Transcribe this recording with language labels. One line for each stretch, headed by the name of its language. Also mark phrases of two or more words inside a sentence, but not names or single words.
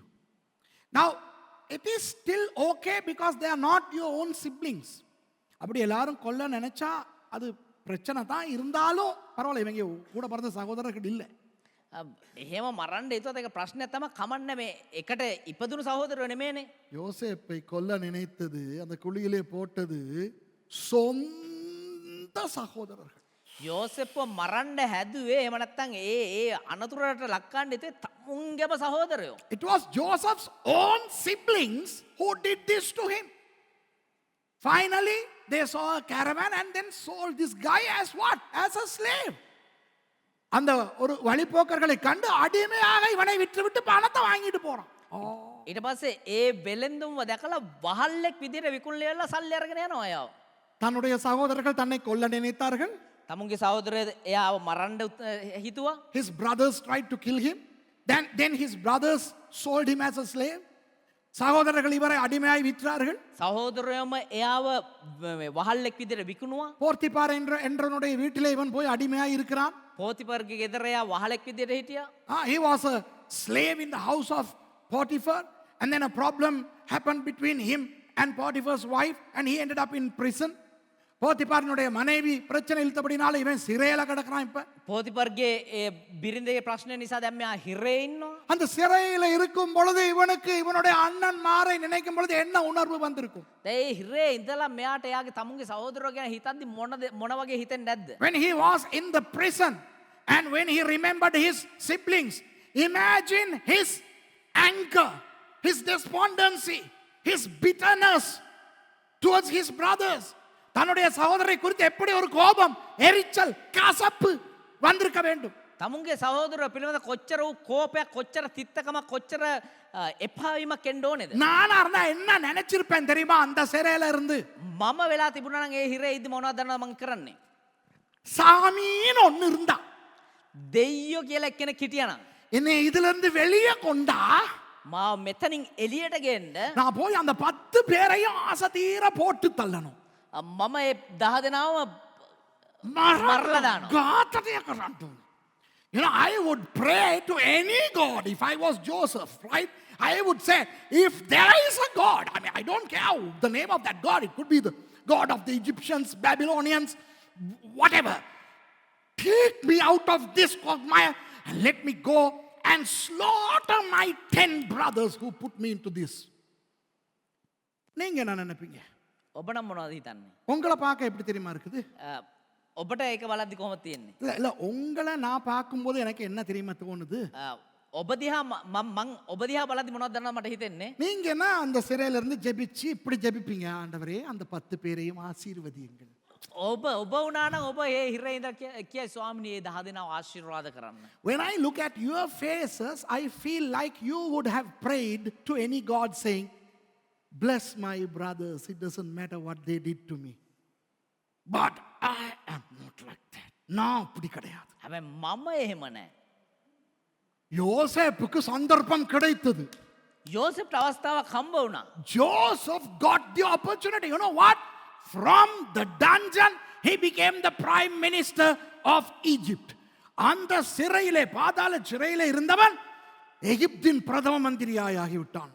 English: Now, it is still okay because they are not your own siblings.
Tamil: அப்படி எல்லாரும் கொல்ல நினைச்சா அது பிரச்சனை தான். இருந்தாலும் பரவாயில்ல, இவங்க கூட பிறந்த சகோதரர்கள் இல்லை.
Sinhala: එහෙම මරන්න හිතුවත් ඒක ප්‍රශ්නයක් තමයි. කමන්න මේ එකට ඉපදුණු සහෝදරයෝ නෙමෙයිනේ.
Tamil: யோசேப்பை கொல்ல நினைத்தது, அந்த குழியிலே போட்டது சொந்த சகோதரர்கள்.
Sinhala: යෝසෙප්ව මරන්න හැදුවේ එහෙම නැත්නම් ඒ අනතුරට ලක්කන්න හිතුවේ තමුන්ගේම සහෝදරයෝ.
English: It was Joseph's own siblings who did this to him. Finally, they saw a caravan and then sold this guy as what? As a slave.
Tamil: அந்த ஒரு வழிபோக்கர்களை கண்டு அடிமையாக இவனை விட்டு பணத்தை வாங்கிட்டு போறான்.
Sinhala: ඊට පස්සේ ඒ වෙලෙන්දුම්ව දැකලා වහල්ලෙක් විදිහට විකුණලා සල්ලි අරගෙන යනවා අයව.
Tamil: தன்னுடைய சகோதரர்கள் தன்னை கொல்ல நினைத்தார்கள்.
Sinhala: තමුන්ගේ සහෝදරයෝ එයාව මරන්න හිතුවා.
English: His brothers tried to kill him. Then his brothers sold him as a slave.
Tamil: சகோதரர்கள் இவரை அடிமையாய் விற்றார்கள்.
Sinhala: සහෝදරයෝම එයාව වහල්ලෙක් විදිහට විකුණුවා.
Tamil: போர்த்திபார் என்றவனுடைய வீட்டிலே இவன் போய் அடிமையாய் இருக்கிறான்.
Sinhala: පෝතිපර්ගේ ගෙදර එයා වහලෙක් විදිහට හිටියා.
English: He was a slave in the house of Potiphar, and then a problem happened between him and Potiphar's wife, and he ended up in prison.
Tamil: போத்திபாரினுடைய மனைவி பிரச்சனை இழுத்தபடினால இவன் சிறையில கிடக்குறான். இப்ப
Sinhala: පෝතිපර්ගේ බිරිඳගේ ප්‍රශ්නය නිසා දැන් මෙයා හිරේ ඉන්නවා.
Tamil: அந்த சிறையில இருக்கும் பொழுது இவனுக்கு இவனுடைய அண்ணன் மாரை நினைக்கும் பொழுது என்ன உணர்வு வந்திருக்கும்?
Sinhala: ඒ හිරේ ඉඳලා මෙයාට එයාගේ තමුන්ගේ සහෝදරයෝ ගැන හිතද්දි මොන වගේ හිතෙන්නේ නැද්ද?
English: When he was in the prison and when he remembered his siblings, imagine his anger, his despondency, his bitterness towards his brothers.
Tamil: தன்னுடைய சகோதரரை குறித்து எப்படி ஒரு கோபம், எரிச்சல், கசப்பு வந்திருக்க வேண்டும்.
Sinhala: තමුන්ගේ සහෝදර පිළිබඳ කොච්චර වූ කෝපයක් කොච්චර තිත්තකමක් කොච්චර එපාවීමක් එන්න ඕනේද?
Tamil: நானா இருந்தா என்ன நினைச்சிருப்பேன் தெரியுமா அந்த சிறையில இருந்து?
Sinhala: මම වෙලා තිබුණා නම් ඒ හිරේ ඉදි මොනවද දන්නවද මං කරන්නේ?
Tamil: சாமின்னு ஒன்னு இருந்தா
Sinhala: දෙයියෝ කියලා එක්කෙනෙක් හිටියානම්
Tamil: என்னை இதுல இருந்து வெளியே கொண்டா
Sinhala: මාව මෙතනින් එළියට ගෙන්න
Tamil: நான் போய் அந்த 10 பேரையும் ஆசை தீர போட்டு தள்ளணும்.
Sinhala: මම ඒ 10 දෙනාම மரண දානවා. காத்ததைய கரண்டு.
English: You know, I would pray to any God if I was Joseph, right? I would say, if there is a God, I mean, I don't care the name of that God. It could be the God of the Egyptians, Babylonians, whatever. Take me out of this quagmire and let me go and slaughter my 10 brothers who put me into this.
Tamil: நீங்க என்ன நினைப்பீங்க?
Sinhala: ඔබ නම් මොනවද හිතන්නේ?
Tamil: உங்களை பார்க்க எப்படி தெரியுமா இருக்குது?
Sinhala: ඔබට ඒක බලද්දි කොහොමද තියෙන්නේ?
Tamil: இல்ல இல்ல உங்களை நான் பார்க்கும்போது எனக்கு என்ன தெரியுமா தோணுது?
Sinhala: ඔබ දිහා මං ඔබ දිහා බලද්දි මොනවද දන්නවද මට හිතෙන්නේ?
Tamil: நீங்க என்ன அந்த சிறையில இருந்து ஜெபிச்சு இப்படி ஜெபிப்பீங்க, ஆண்டவரே அந்த 10 பேரையும் ஆசீர்வதியுங்கள்.
Sinhala: ඔබ වුණා නම් ඔබ ඒ හිරේ ඉඳලා කියයි ස්වාමිනේ ඒ 10 දෙනාව ආශිර්වාද කරන්න.
English: When I look at your faces, I feel like you would have prayed to any God saying, bless my brothers, it doesn't matter what they did to me. But I am not like that.
Tamil: நான் அப்படி கிடையாது.
Sinhala: හැබැයි මම එහෙම නෑ.
Tamil: யோசேப்புக்கு சந்தர்ப்பம் கிடைத்தது.
Sinhala: යෝසෙෆ්ට අවස්ථාවක් හම්බ වුණා.
English: Joseph got the opportunity. You know what? From the dungeon, he became the prime minister of Egypt.
Tamil: அந்த சிறையிலே பாதாள சிறையிலே இருந்தவன் எகிப்தின் பிரதம மந்திரியாய் ஆகிவிட்டான்.